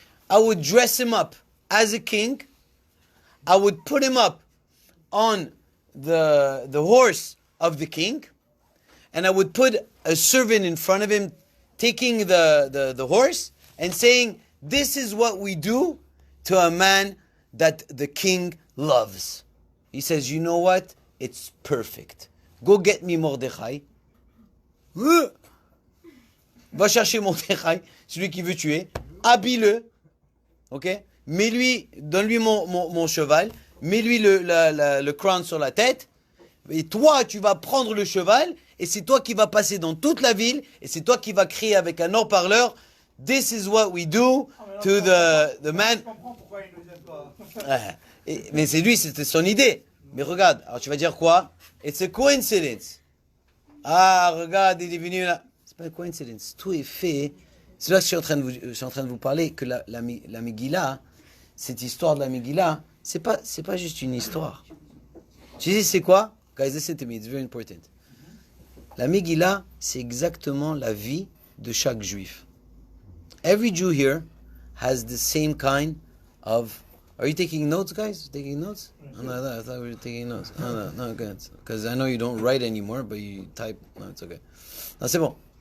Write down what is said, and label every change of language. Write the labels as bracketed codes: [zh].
[en] I would dress him up as a king. I would put him up on the horse of the king. And I would put a servant in front of him taking the horse and saying, this is what we do to a man that the king loves. He says, you know what? It's perfect. Go get me Mordechai. [fr] Va chercher Mordechai, celui qui veut tuer. Habille-le. Ok? Donne-lui mon cheval. Mets-lui le crown sur la tête. Et toi, tu vas prendre le cheval. Et c'est toi qui vas passer dans toute la ville. Et c'est toi qui vas crier avec un haut-parleur. [en] This is what we do to the man. [fr] Je comprends pourquoi il nous aime pas. Mais c'est lui, c'était son idée. Mais regarde, alors tu vas dire quoi? [en] It's a coincidence. [fr] Ah, regarde, il est venu là. C'est pas une coincidence. Tout est fait. C'est là que je suis en train de vous parler que la Megillah, cette histoire de la Megillah, c'est pas juste une histoire. Tu sais c'est quoi? [en] Guys, listen to me, it's very important. [fr] La Megillah, c'est exactement la vie de chaque juif. [en] Every Jew here has the same kind of. Are you taking notes, guys? Taking notes? Oh, no, I thought we were taking notes. No, good. Because I know you don't write anymore, but you type. No, it's okay. No, [fr] c'est bon.